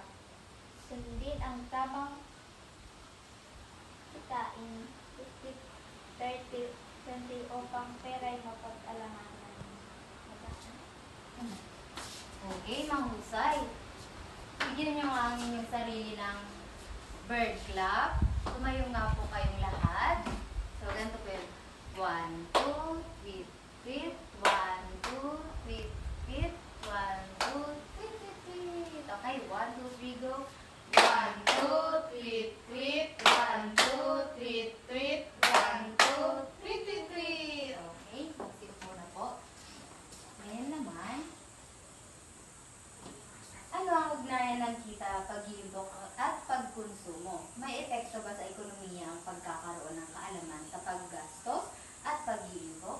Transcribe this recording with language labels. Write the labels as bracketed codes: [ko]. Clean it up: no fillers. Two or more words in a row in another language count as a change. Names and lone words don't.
[tl] Sundin ang tamang kitain 50, 30, 20 upang pera'y mapag-alamanan. Okay, mahusay. Bigyan nyo nga ang inyong sarili ng [en] bird clap. [tl] Tumayo nga po kayong lahat. So, ganito po yun. 1, 2, [en] tweet, tweet. 1, 2, tweet, tweet. 1, 2, tweet, tweet, tweet. Okay, 1, 2, 3, go. 1, 2, Tweet, tweet, 1, 2, tweet, tweet, 1, 2, tweet, tweet, tweet. [tl] okay, magsiupo na po. Ngayon naman, ano ang ugnayan ng kita, pag-iimpok at pagkonsumo? May epekto ba sa ekonomiya ang pagkakaroon ng kaalaman sa paggastos at pag-iimpok?